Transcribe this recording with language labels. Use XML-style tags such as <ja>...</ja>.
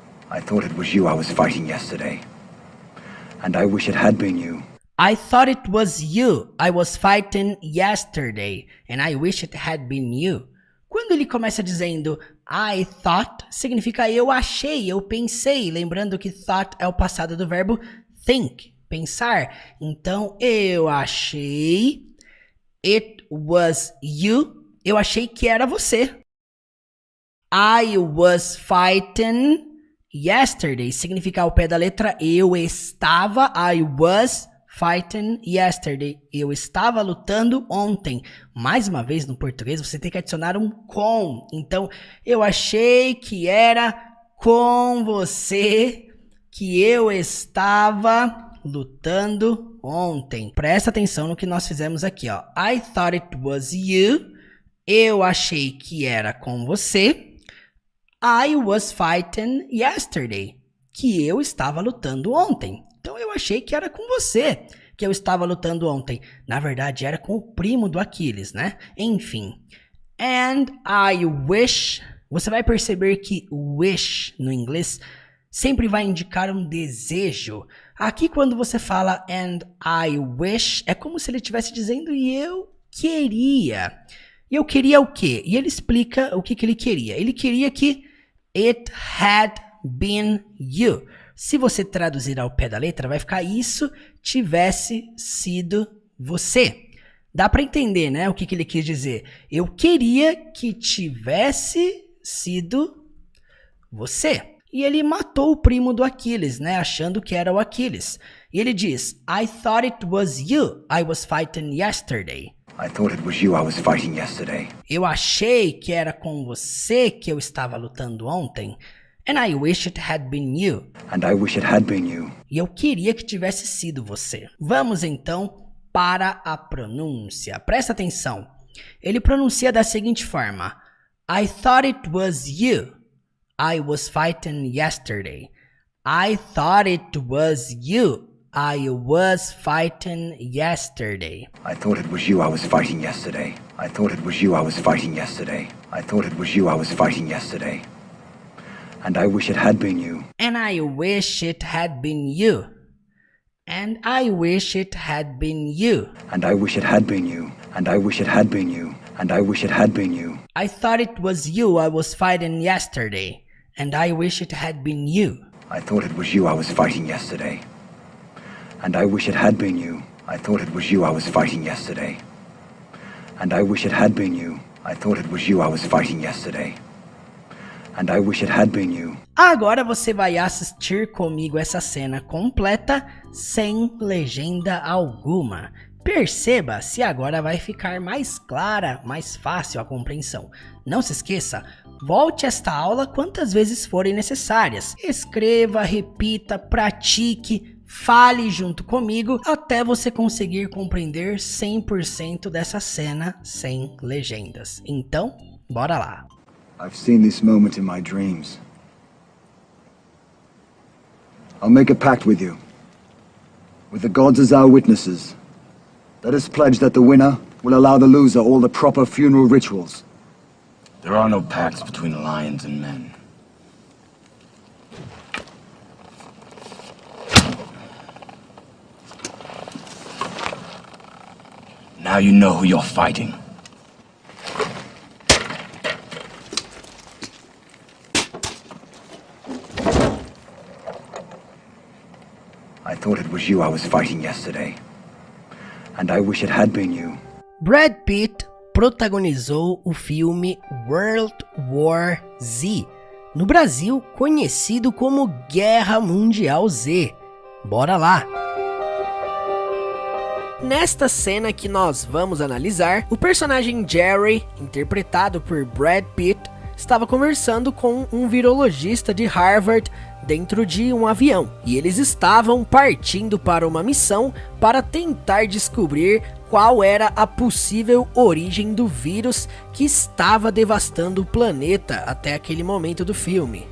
<en>I thought it was you I was fighting yesterday. And I wish it had been you. I thought it was you I was fighting yesterday, and I wish it had been you.</en> <pt>Quando ele começa dizendo</pt> <en>I thought,</en> <pt>significa eu achei, eu pensei. Lembrando que thought é o passado do verbo think, pensar. Então, eu achei,</pt> <en>it was you,</en> <pt>eu achei que era você.</pt> <en>I was fighting yesterday,</en> <pt>significa ao pé da letra eu estava, I was fighting yesterday, eu estava lutando ontem. Mais uma vez no português você tem que adicionar um com. Então, eu achei que era com você que eu estava lutando ontem. Presta atenção no que nós fizemos aqui, ó.</pt> <en>I thought it was you.</en> <pt>Eu achei que era com você.</pt> <en>I was fighting yesterday,</en> <pt>que eu estava lutando ontem. Então eu achei que era com você que eu estava lutando ontem. Na verdade era com o primo do Aquiles, né? Enfim.</pt> <en>And I wish.</en> <pt>Você vai perceber que wish no inglês sempre vai indicar um desejo. Aqui quando você fala</pt> <en>and I wish,</en> <pt>é como se ele estivesse dizendo e eu queria. E eu queria o quê? E ele explica o que ele queria. Ele queria que</pt> <en>it had been you.</en> <pt>Se você traduzir ao pé da letra, vai ficar isso tivesse sido você. Dá para entender, né, o que ele quis dizer. Eu queria que tivesse sido você. E ele matou o primo do Aquiles, né, achando que era o Aquiles. E ele diz,</pt> <en>I thought it was you I was fighting yesterday. I thought it was you I was fighting yesterday.</en> <pt>Eu achei que era com você que eu estava lutando ontem.</pt> <en>And I wish it had been you. And I wish it had been you.</en> <pt>E eu queria que tivesse sido você. Vamos então para a pronúncia. Presta atenção. Ele pronuncia da seguinte forma.</pt> <en>I thought it was you I was fighting yesterday. I thought it was you I was fighting yesterday. I thought it was you I was fighting yesterday. I thought it was you I was fighting yesterday. I thought it was you I was fighting yesterday. And I wish it had been you. And I wish it had been you. And I wish it had been you. And I wish it had been you. And I wish it had been you. And I wish it had been you. I thought it was you I was fighting yesterday. And I wish it had been you. I thought it was you I was fighting yesterday. And I wish it had been you. I thought it was you I was fighting yesterday. And I wish it had been you. I thought it was you I was fighting yesterday. And I wish it had been you.</en> <pt>Agora você vai assistir comigo essa cena completa sem legenda alguma. Perceba se agora vai ficar mais clara, mais fácil a compreensão. Não se esqueça, volte esta aula quantas vezes forem necessárias. Escreva, repita, pratique, fale junto comigo até você conseguir compreender 100% dessa cena sem legendas. Então, bora lá.</pt> <en>I've seen this moment in my dreams. I'll make a pact with you. With the gods as our witnesses. Let us pledge that the winner will allow the loser all the proper funeral rituals. There are no pacts between lions and men. Now you know who you're fighting. I thought it was you I was fighting yesterday. And I wish it had been you.</en> <pt>Brad Pitt protagonizou o filme World War Z, no Brasil conhecido como Guerra Mundial Z. Bora lá! Nesta cena que nós vamos analisar, o personagem Jerry, interpretado por Brad Pitt, estava conversando com um virologista de Harvard dentro de um avião, e eles estavam partindo para uma missão para tentar descobrir qual era a possível origem do vírus que estava devastando o planeta até aquele momento do filme.</pt>